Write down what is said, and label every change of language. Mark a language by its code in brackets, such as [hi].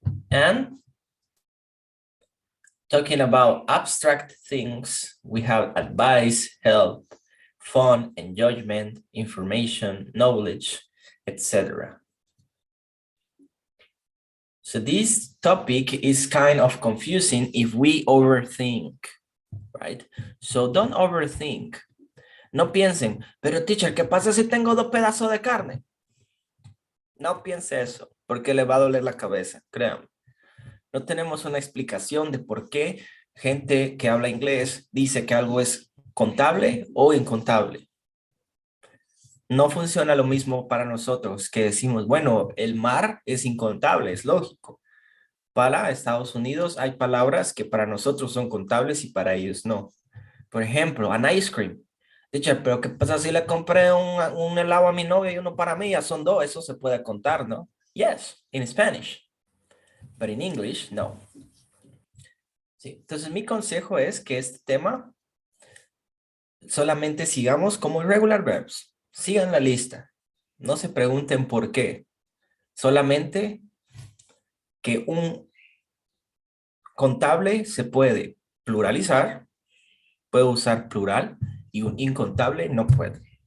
[en] and talking about abstract things, we have advice, help, fun, enjoyment, information, knowledge, etc. So this topic is kind of confusing if we overthink, right? So don't overthink. [es] No piensen, pero teacher, ¿qué pasa si tengo 2 pedazos de carne? No piense eso, porque le va a doler la cabeza, créanme. No tenemos una explicación de por qué gente que habla inglés dice que algo es contable o incontable. No funciona lo mismo para nosotros que decimos, bueno, el mar es incontable, es lógico. Para Estados Unidos hay palabras que para nosotros son contables y para ellos no. Por ejemplo, [en] an ice cream. [es] Dice, pero ¿qué pasa si le compré un helado a mi novia y uno para mí? Ya son dos, eso se puede contar, ¿no? [en] Yes, in Spanish, but in English, no. [es] Sí, entonces mi consejo es que este tema solamente sigamos como irregular verbs. Sigan la lista. No se pregunten por qué. Solamente que un contable se puede pluralizar, puede usar plural y un incontable no puede.